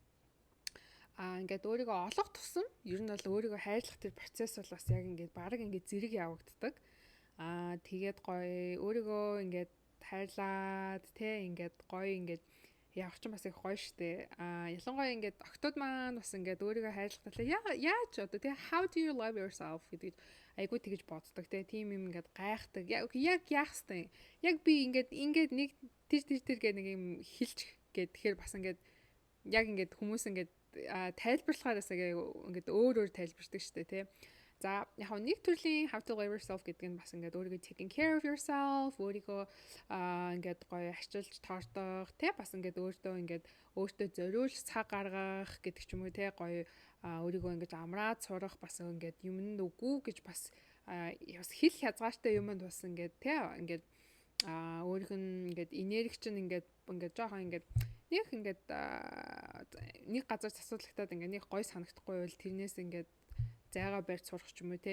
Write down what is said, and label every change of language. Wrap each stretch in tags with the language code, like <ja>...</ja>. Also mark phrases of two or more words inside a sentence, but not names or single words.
<mn>Ингээд өөрийгөө олох тусам ер нь бол өөрийгөө хайрлах тэр процесс бол бас яг ингээд баг ингээд зэрэг явагддаг. Тэгээд гоё өөрийгөө ингээд хайрлаад те ингээд гоё ингээд явах ч бас их гоё штэ. Ялангуяа ингээд октод маань бас ингээд өөрийгөө хайрлах талаа яаж одоо те</mn> <en>how do you love yourself</en> <mn>гэдэг айгуу тэгэж боддог те тийм юм ингээд гайхдаг. Яг яах хэвтэй. Яг би ингээд нэг тэр гэх нэг юм хэлж гээд тэгэхээр бас ингээд яг ингээд хүмүүс ингээд тайлбарлахаараас ингээд өөр тайлбардаг штэ тий. За яг нэг төрлийн</mn> <en>how to love yourself</en> <mn>гэдэг нь бас ингээд өөрийгөө</mn> <en>taking care of yourself,</en> <mn>өөрийгөө ингээд гоё арчилж тоордох тий бас ингээд өөртөө зориулж цаг гаргах гэдэг ч юм уу тий гоё өөрийгөө ингээд амраад сурах бас ингээд юмд үгүй гэж бас хэл хязгаартай юмд бас ингээд тий ингээд өөрийнх нь ингээд энерги чинь ингээд жоохон ингээд нэг газар засуулгатаад ингээд нэг гой санагдахгүй бол тэрнээс ингээд зайгаа барьж сурах ч юм уу те.</mn>